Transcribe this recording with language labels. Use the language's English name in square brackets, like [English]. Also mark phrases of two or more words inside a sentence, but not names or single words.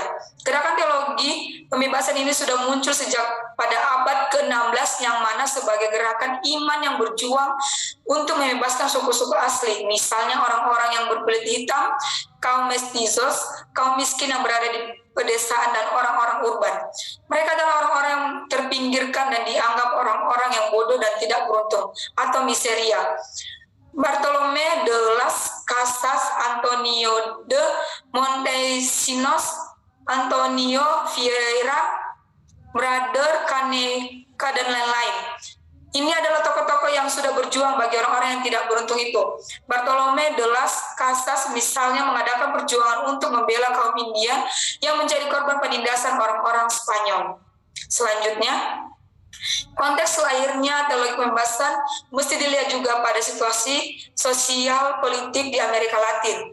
[Indonesian] Gerakan teologi pembebasan ini sudah muncul sejak pada abad ke-16 yang mana sebagai gerakan iman yang berjuang untuk membebaskan suku-suku asli, misalnya orang-orang yang berkulit hitam, kaum mestizos, kaum miskin yang berada di pedesaan, dan orang-orang urban. Mereka adalah orang-orang yang terpinggirkan dan dianggap orang-orang yang bodoh dan tidak beruntung, atau miseria. Bartolomé de las Casas, Antonio de Montesinos, Antonio Vieira, Brother Caneka, dan lain-lain. Ini adalah tokoh-tokoh yang sudah berjuang bagi orang-orang yang tidak beruntung itu. Bartolomé de las Casas misalnya mengadakan perjuangan untuk membela kaum Indian yang menjadi korban penindasan orang-orang Spanyol. Selanjutnya, konteks lahirnya teologi pembebasan mesti dilihat juga pada situasi sosial politik di Amerika Latin.